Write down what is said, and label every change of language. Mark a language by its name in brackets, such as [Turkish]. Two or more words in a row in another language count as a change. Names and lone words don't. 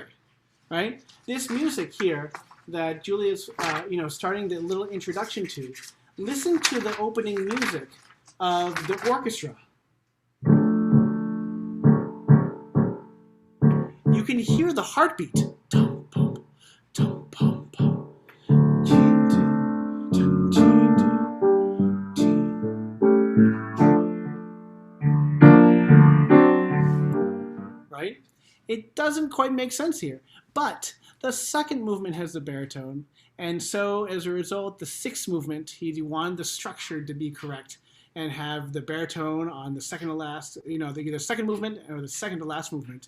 [English] Right? This music here that Julia's, you know, starting the little introduction to, listen to the opening music of the orchestra. You can hear the heartbeat. Tum, pum, tum, pum, pum. Right? It doesn't quite make sense here. But the second movement has the baritone, and so as a result, the sixth movement, he wanted the structure to be correct and have the baritone on the second to last, you know, the second movement or the second to last movement.